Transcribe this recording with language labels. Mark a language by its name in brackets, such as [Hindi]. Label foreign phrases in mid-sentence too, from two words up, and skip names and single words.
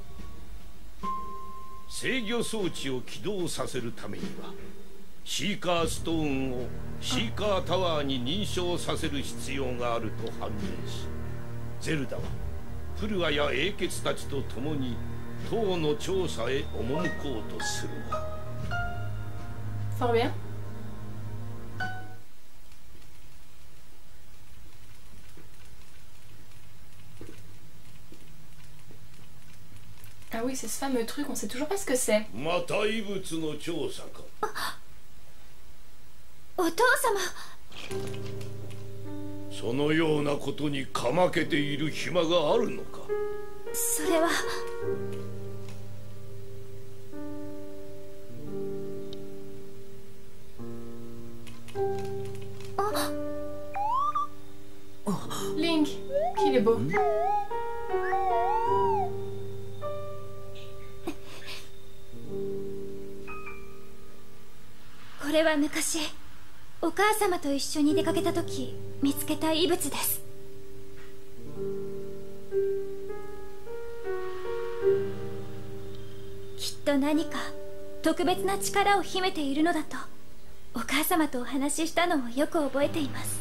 [Japanese] 制御装置を起動させるためにはシーカーストーンをシーカータワーに認証させる必要があると判明し、ゼルダはフルアや英傑たちと共に塔の調査へ赴こうとするが。 [French] Fort bien. Ah oui, c'est ce fameux truc, on sait toujours pas ce que c'est. [Japanese] また異物の調査か。お父様。そのようなことにかまけている暇があるのか。それは。 [French] Link, qu'il est beau. [Japanese] これは昔お母様と一緒に出かけた時見つけた遺物です。きっと何か特別な力を秘めているのだとお母様とお話ししたのをよく覚えています。